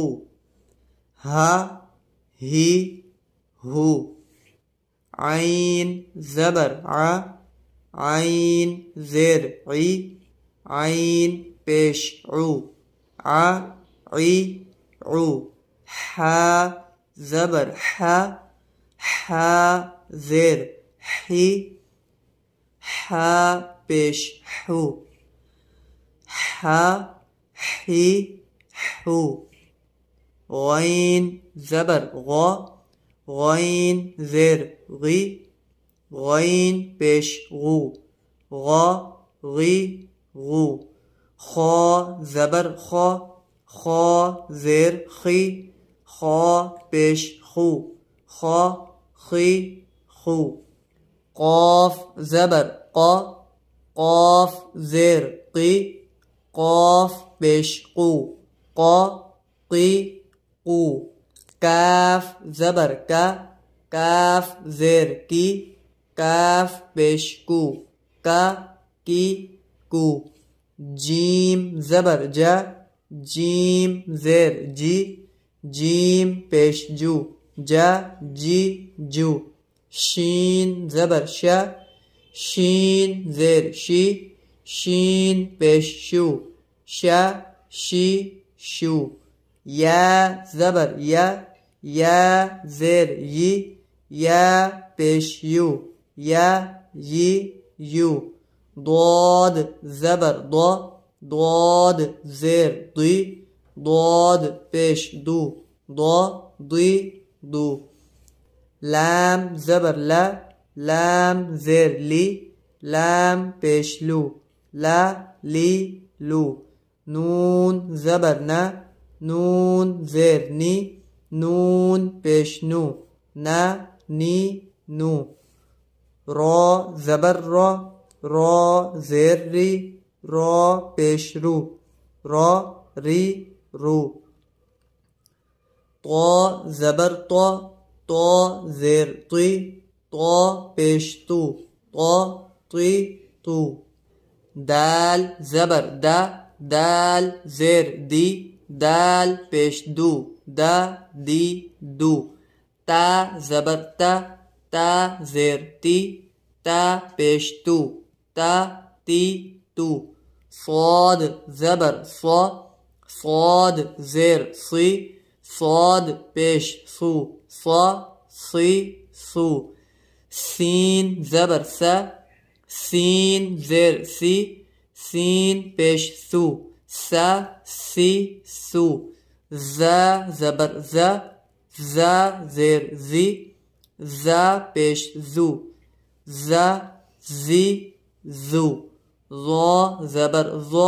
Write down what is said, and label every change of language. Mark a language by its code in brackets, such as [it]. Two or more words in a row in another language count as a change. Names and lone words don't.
[ur] ہا ہی ہو، عین زبر ع، عین زیر عی، عین پیش عو، ع عی عو، حا زبر حا، حا زیر حی، حا پیش حو، حا حی حو، غین زبر غ، غین زیر غی، غین پیش غو، غا غی غو، خا زبر خا، خا زیر خی، خا پیش خو، خا خی خو، قاف زبر قا، قاف زیر قی، قاف پیش قو، قا قی قو، کاف زبر کا، کاف زیر کی، کاف پیش کو، کا کی کو، جیم زبر جا، جیم زیر جی، جیم پیش جو، جا جی جو، شین زبر شا، شین زیر شی، شین پیش شو، شا شی شو، یا زبر یا، یا زیر یی، یا پیش یو، یا یی یو، ضاد زبر ضا، ضاد زیر ضی، ضاد پیش دو، ضا ضی دو، لام زبر لا، لام زیر لی، لام پیش لو، لا لی لو، نون زبر نا، نون زیر نی، نون پیش نو، نا نی نو، را زبر را، را زیر ری، را پیش رو، را ری رو، طا زبر طا، طا زیر طی، طا پیش تو، طا طی تو، دال زبر دا، دال زیر دی، دال پیش دو، دا دی دو، تا زبر تا، تا زیر تی، تا پیش تو، تا تی تو، صاد زبر صا، صاد زیر صی، صاد پیش سو، صا صی سو، سین زبر سا، سین زیر سی، سین پیش سو، سا سی سو، زا زبر زا، زا زیر زی، زا پیش زو، زا زی زو، ظا زبر ظا،